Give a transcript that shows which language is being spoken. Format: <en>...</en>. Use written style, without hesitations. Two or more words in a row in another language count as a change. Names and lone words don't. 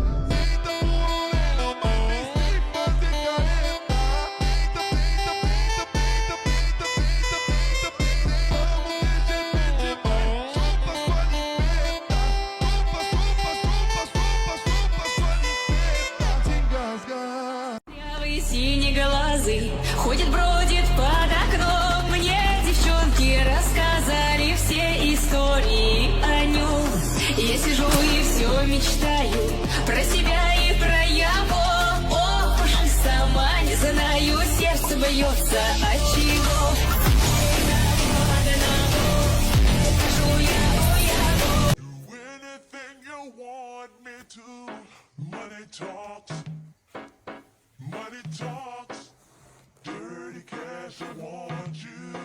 <pt>Tenta pôr a orelha, mas vem sem fazer careta. Tenta, tenta, tenta, tenta, tenta, tenta, tenta, tenta. Vamos mexer, vai. Chupa sua ninfeta. Chupa, chupa, chupa, chupa, chupa sua ninfeta. Se engasgar.</pt> <ru>Правый синеглазый ходит, бродит под окном. Мне девчонки рассказали все истории о нем. Я сижу и все мечтаю про себя и про его. Ох уж и сама не знаю, сердце бьется от чего.</ru> <en>Do anything you want me to. Money talks. Money talks. Dirty cash, I want you.</en>